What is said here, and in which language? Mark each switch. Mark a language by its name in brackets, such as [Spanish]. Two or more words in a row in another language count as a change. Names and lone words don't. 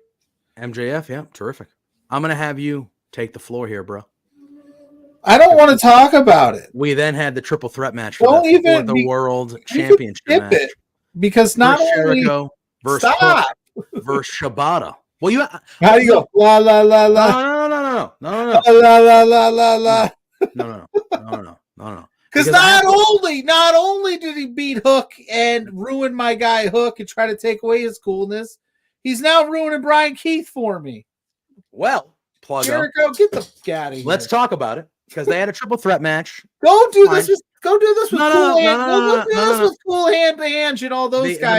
[English] MJF, terrific. I'm going to have you take the floor here, bro. I don't want to talk about it. We then had the triple threat match for the World Championship match. It because not only Jericho versus Shibata. Well, how do you go? La la la la. No. La la la la la. No. Because not only did he beat Hook and ruin my guy Hook and try to take away his coolness, he's now ruining Brian Keith for me. Well, Pluggo, Jericho, get the f out of here. Let's talk about it because they had a triple threat match. Go do this with cool hand to hand and all those guys.